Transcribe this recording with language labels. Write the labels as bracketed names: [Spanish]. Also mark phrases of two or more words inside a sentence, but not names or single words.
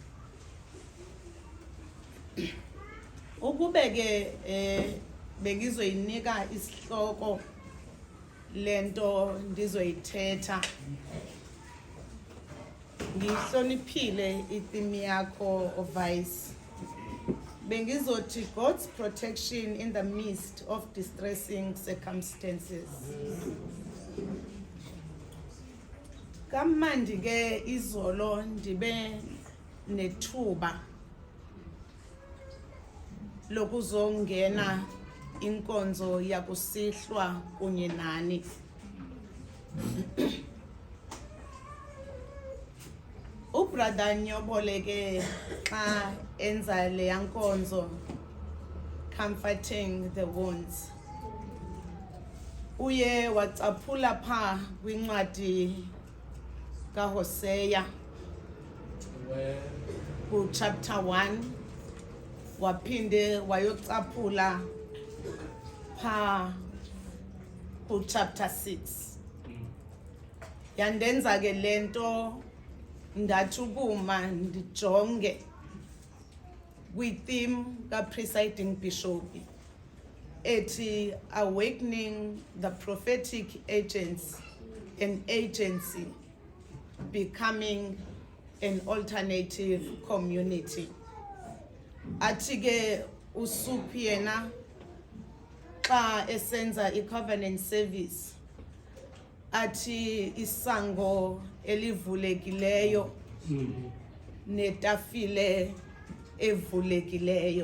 [Xhosa] Ukube ke bengizoyinika isihloko lento ndizoyithetha, ngihloniphile itheme yakho Vice. [English] Bengizothi God's protection in the midst of distressing circumstances. [Xhosa] Kamandi ke izolo ndibe nethuba lokuzongena inkonzo yakusihlwa kunye nani. Ubrother Nyobole ke xa enza le yankonzo [English] comforting the wounds, [Xhosa] uye wacaphula pha kwincwadi kaHosea ku chapter 1, waphinde wayocaphula pha ku chapter 6. Yandenza ke lento ndathi ukuma ndijonge kwi-theme ka-presiding bishop ethi [English] awakening the prophetic agents and agency, becoming an alternative community. [Xhosa] Athi ke uSuphi yena xa esenza i- [English] covenant service [Xhosa] athi isango elivulekileyo netafile evulekileyo.